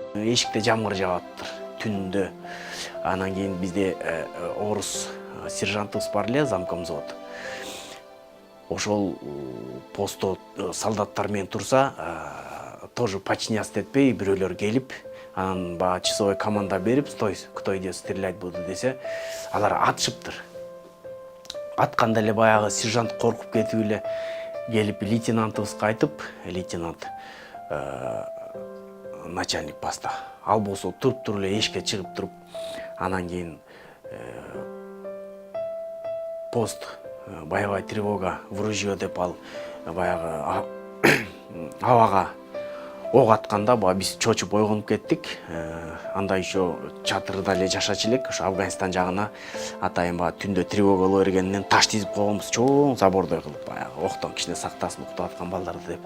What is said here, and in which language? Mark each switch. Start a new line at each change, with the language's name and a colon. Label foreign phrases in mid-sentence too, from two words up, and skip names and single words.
Kyrgyz: эшикте жамгыр жагаптыр түндө. Анан кийин бизде орус сержантыбыз бар эле,
Russian: замком взвод.
Kyrgyz: Ошол постто солдаттар менен турса,
Russian: тоже подчиняться
Kyrgyz: этпей бирөөлөр келип, анан баягы часовой команда берип,
Russian: стой, кто идет стрелять буду
Kyrgyz: десе, алар атышыптыр. Атканда эле баягы сержант коркуп кетип эле келип лейтенантыбызга айтып, лейтенант
Russian: начальник поста.
Kyrgyz: Ал болсо туруп эле эшикке чыгып туруп, анан кийин
Russian: пост боевая тревога в ружье
Kyrgyz: деп ал баягы абага ок атканда биз чочуп ойгонуп кеттик. Анда еще чатырда эле жашачу элек, ошо Афганистан жагына атайын түндө тревога боло бергенинен таш тизип койгонбуз, чоң забордой кылып, баягы октон кичине сактасын уктап аткан балдарды деп.